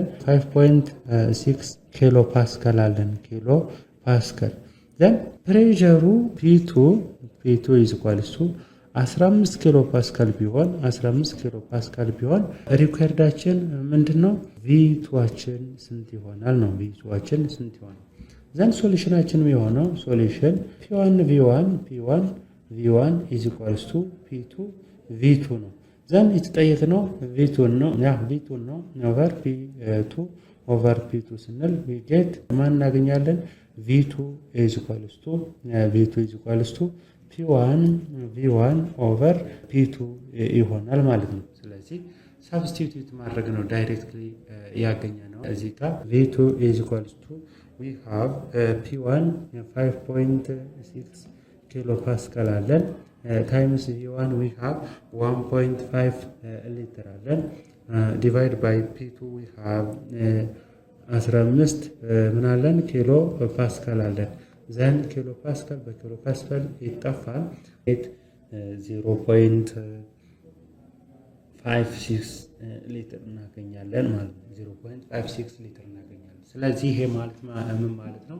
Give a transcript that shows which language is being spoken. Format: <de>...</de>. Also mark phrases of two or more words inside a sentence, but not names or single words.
<am>5.6 ኪሎ ፓስካል አለን። ኪሎ ፓስካል ዘን ፕሬሸሩ ፒ2</am> <en>is equals to</en> <am>15 ኪሎ ፓስካል ቢሆን ሪኳየርዳችን ምንድነው? ቪቱዋችን ስንት ይሆናል ነው። ቪቱዋችን ስንት ይሆናል? ዘን ሶሉሽናችን የሆነው ሶሉሽን</am> <en>P1 V1 is equals to P2 V2</en> <am>ነው። ዘን የተጠየቅነው V2 ነው</am> <en>over P2 over P2</en> <am>ስንል</am> <en>we get</en> <am>ማን እናገኛለን?</am> <en>V2 is equals to P1 V1 over P2</en> <am>ይሆናል ማለት ነው። ስለዚህ ሳብስቲቱት ማድረግ ነው። ዳይሬክትሊ ያገኘ ነው። እዚህ ጋር</am> <en>V2 is equals to we have P1</en> <am>5.6 ኪሎ ፓስካል አለን</am> <en>times V1 we have 1.5</en> <am>ሊትር አለን</am> <en>divide by P2 we have 15</en> <am>ምን አለን ኪሎ ፓስካል አለን። ዘን ኪሎ ፓስካል በኪሎ ፓስካል ይጠፋል 0.56 ሊትር እናገኛለን ማለት ነው። 0.56 ሊትር እናገኛለን። ስለዚህ ይሄ ማለት ምን ማለት ነው?</am>